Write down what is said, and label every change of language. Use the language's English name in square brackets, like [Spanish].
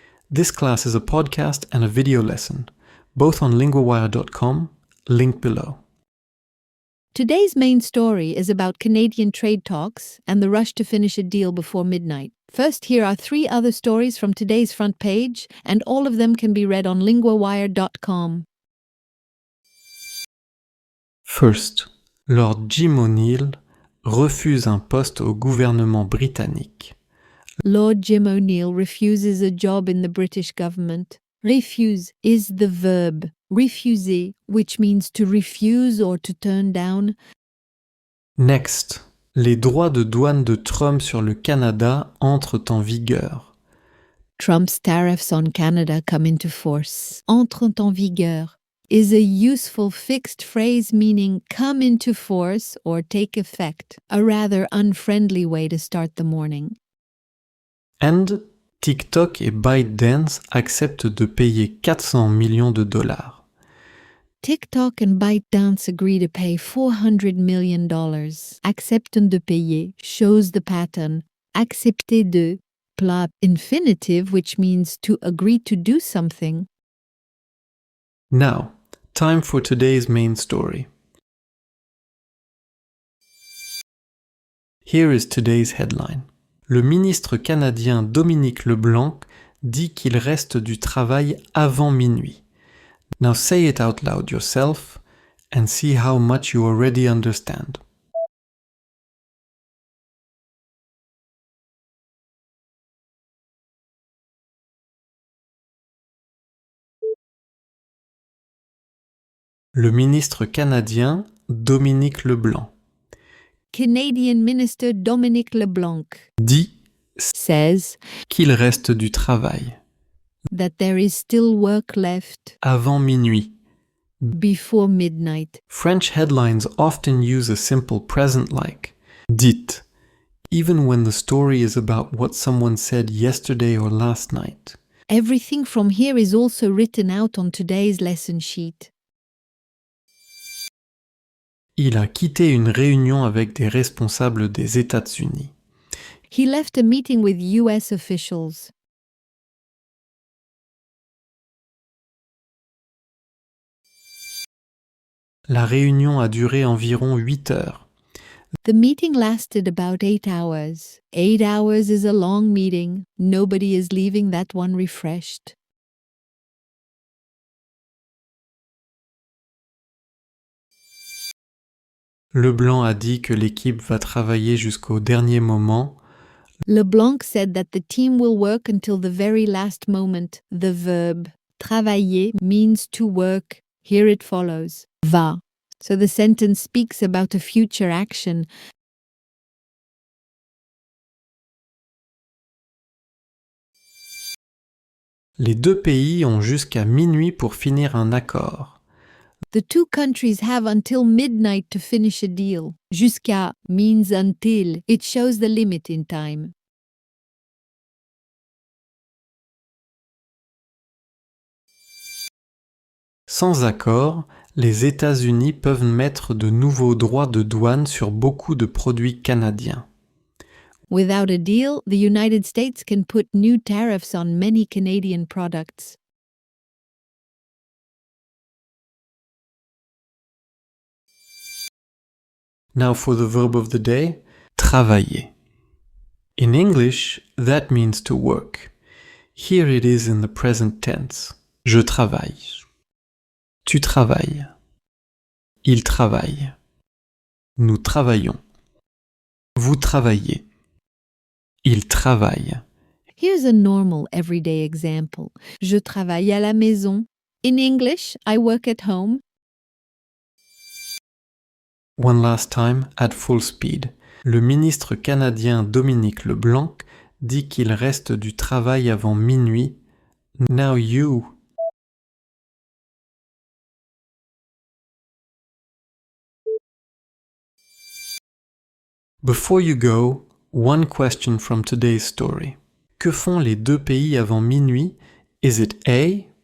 [English] This class is a podcast and a video lesson, both on linguawire.com, link below. Today's main story is about Canadian trade talks and the rush to finish a deal before midnight. First, here are 3 other stories from today's front page, and all of them can be read on linguawire.com. [French] First, Lord Jim O'Neill refuse un poste au gouvernement britannique. [English] Lord Jim O'Neill refuses a job in the British government. Refuse is the verb refuser, which means to refuse or to turn down. [French] Next, les droits de douane de Trump sur le Canada entrent en vigueur. [English] Trump's tariffs on Canada come into force. [French] Entrent en vigueur [English] is a useful fixed phrase meaning come into force or take effect, a rather unfriendly way to start the morning. [French] And TikTok et ByteDance acceptent de payer 400 millions de dollars. [English] TikTok and ByteDance agree to pay $400 million. [French] Acceptent de payer [English] shows the pattern. [French] Accepter de, [English] plat infinitive, which means to agree to do something. Now, time for today's main story. Here is today's headline. [French] Le ministre canadien Dominic LeBlanc dit qu'il reste du travail avant minuit. [English] Now say it out loud yourself and see how much you already understand. [French] Le ministre canadien Dominic LeBlanc [English] Canadian Minister Dominic LeBlanc [French] dit [English] says [French] qu'il reste du travail [English] that there is still work left [French] avant minuit. [English] before midnight. French headlines often use a simple present like dit, even when the story is about what someone said yesterday or last night. Everything from here is also written out on today's lesson sheet. [French] Il a quitté une réunion avec des responsables des États-Unis. [English] He left a meeting with US officials. [French] La réunion a duré environ 8 heures. [English] The meeting lasted about 8 hours. 8 hours is a long meeting. Nobody is leaving that one refreshed. [French] LeBlanc a dit que l'équipe va travailler jusqu'au dernier moment. [English] LeBlanc said that the team will work until the very last moment. The verb travailler means to work. Here it follows va. So the sentence speaks about a future action. [French] Les 2 pays ont jusqu'à minuit pour finir un accord. [English] The 2 countries have until midnight to finish a deal. Jusqu'à means until. It shows the limit in time. [French] Sans accord, les États-Unis peuvent mettre de nouveaux droits de douane sur beaucoup de produits canadiens. [English] Without a deal, the United States can put new tariffs on many Canadian products. Now for the verb of the day, travailler. In English, that means to work. Here it is in the present tense. [French] Je travaille. Tu travailles. Il travaille. Nous travaillons. Vous travaillez. Il travaille. [English] Here's a normal everyday example. [French] Je travaille à la maison. [English] In English, I work at home. One last time, at full speed. [French] Le ministre canadien Dominic LeBlanc dit qu'il reste du travail avant minuit. [English] Now you. Before you go, one question from today's story. [French] Que font les 2 pays avant minuit? [English] Is it A,